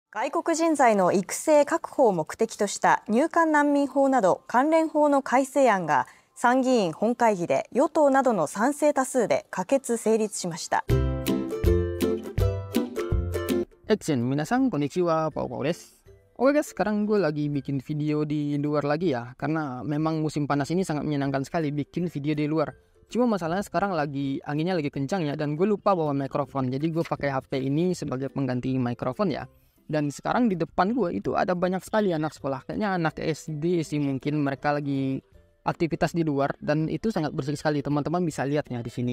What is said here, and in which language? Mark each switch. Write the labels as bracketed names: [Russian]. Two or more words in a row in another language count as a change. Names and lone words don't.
[Japanese] 外国人材の育成確保を目的とした入管難民法など関連法の改正案が参議院本会議で与党などの賛成多数で可決成立しました。皆さんこんにちは, パウです. [Indonesian] Oke guys, sekarang gue lagi bikin video di luar lagi ya, karena memang musim panas ini sangat menyenangkan sekali bikin video di luar. Cuma masalahnya sekarang anginnya lagi kencang ya, dan gue lupa bawa mikrofon, jadi gue pakai HP ini sebagai pengganti mikrofon ya. Dan sekarang di depan gue itu ada banyak sekali anak sekolah, kayaknya anak SD sih, mungkin mereka lagi aktivitas di luar, dan itu sangat bersih sekali, teman-teman bisa lihatnya di sini.